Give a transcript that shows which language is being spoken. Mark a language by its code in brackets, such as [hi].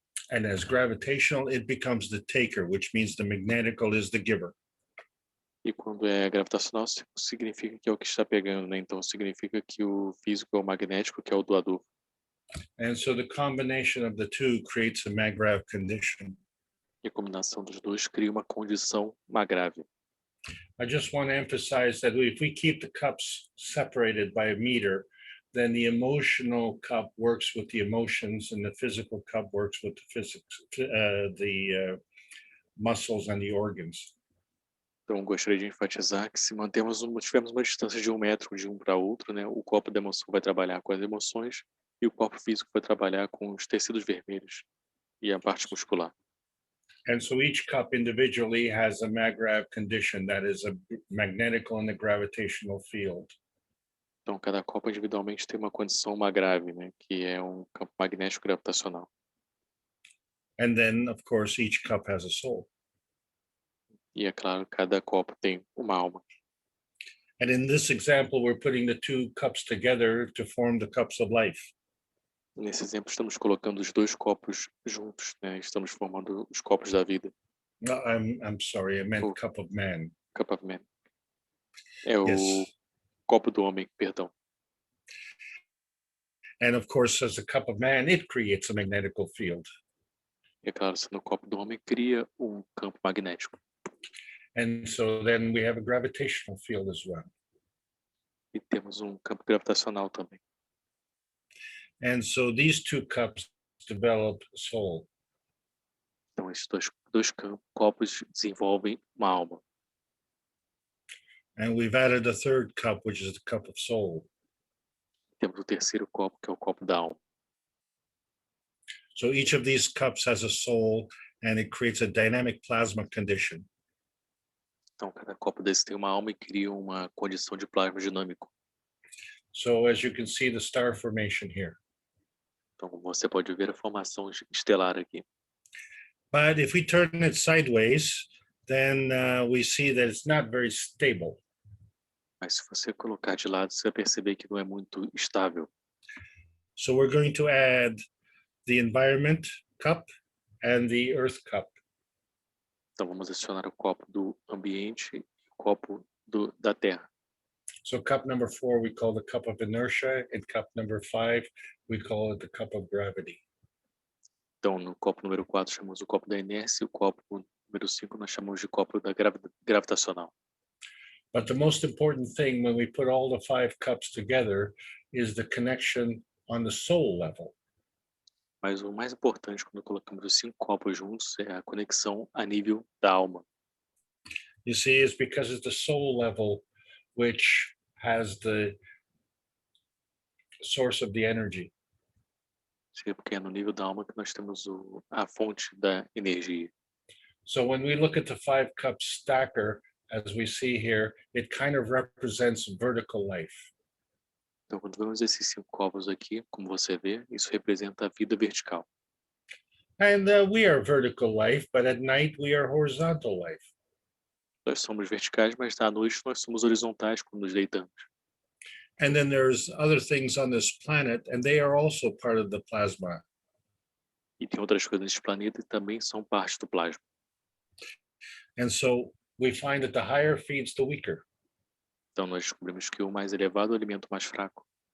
[en] And as gravitational, it becomes the taker, which means the magnetical is the giver. [pt] E quando é gravitacional, significa que é o que está pegando, né? Então significa que o físico é o magnético, que é o doador. [en] And so the combination of the two creates a maggrav condition. [pt] E a combinação dos dois cria uma condição magrave. [en] I just want to emphasize that if we keep the cups separated by a meter, then the emotional cup works with the emotions and the physical cup works with the physics, the muscles and the organs. [pt] Então, gostaria de enfatizar que se tivermos uma distância de 1 metro de um para outro, né, o copo da emoção vai trabalhar com as emoções e o corpo físico vai trabalhar com os tecidos vermelhos e a parte muscular. [en] And so each cup individually has a maggrav condition, that is a magnetical and a gravitational field. [pt] Então, cada copo individualmente tem uma condição magrave, né, que é um campo magnético gravitacional. [en] And then, of course, each cup has a soul. [pt] E é claro, cada copo tem uma alma. [en] And in this example, we're putting the two cups together to form the cups of life. [pt] Nesse exemplo, estamos colocando os dois copos juntos, né? Estamos formando os copos da vida. [en] No, I'm sorry, I meant Oh. cup of man. Cup of man. [pt] É o [en] Yes. [pt] copo do homem, perdão. [en] And of course, as a cup of man, it creates a magnetical field. [pt] E é claro, sendo o copo do homem, cria um campo magnético. [en] And so then we have a gravitational field as well. [pt] E temos um campo gravitacional também. [en] And so these two cups develop soul. [pt] Então, esses dois copos desenvolvem uma alma. [en] And we've added a third cup, which is the cup of soul. [pt] Temos o terceiro copo, que é o copo da alma. [en] So each of these cups has a soul, and it creates a dynamic plasma condition. [pt] Então, cada copo desse tem uma alma e cria uma condição de plasma dinâmico. [en] So as you can see the star formation here. [pt] Então, você pode ver a formação estelar aqui. [en] But if we turn it sideways, then we see that it's not very stable. [pt] Mas se você colocar de lado, você vai perceber que não é muito estável. [en] So we're going to add the environment cup and the earth cup. [pt] Então, vamos adicionar o copo do ambiente e o copo da terra. [en] So cup number 4, we call the cup of inertia, and cup number 5, we call it the cup of gravity. [pt] Então, no copo número 4, chamamos o copo da inércia, e o copo número 5 nós chamamos de copo da gravitacional. [en] But the most important thing when we put all the 5 cups together is the connection on the soul level. [pt] Mas o mais importante quando colocamos os 5 copos juntos é a conexão a nível da alma. [en] You see, it's because it's the soul level which has the source of the energy. [pt] Porque é no nível da alma que nós temos a fonte da energia. [en] So when we look at the 5 cup stacker, as we see here, it kind of represents vertical life. [pt] Então, quando vemos esses 5 copos aqui, como você vê, isso representa a vida vertical. [en] And we are vertical life, but at night we are horizontal life. [pt] Nós somos verticais, mas à noite nós somos horizontais quando nos deitamos. [en] And then there's other things on this planet, and they are also part of the plasma. [pt] E tem outras coisas nesse planeta e também são parte do plasma. [en] And so we find that the higher feeds the weaker. [pt] Então, nós descobrimos que o mais elevado alimenta o mais fraco.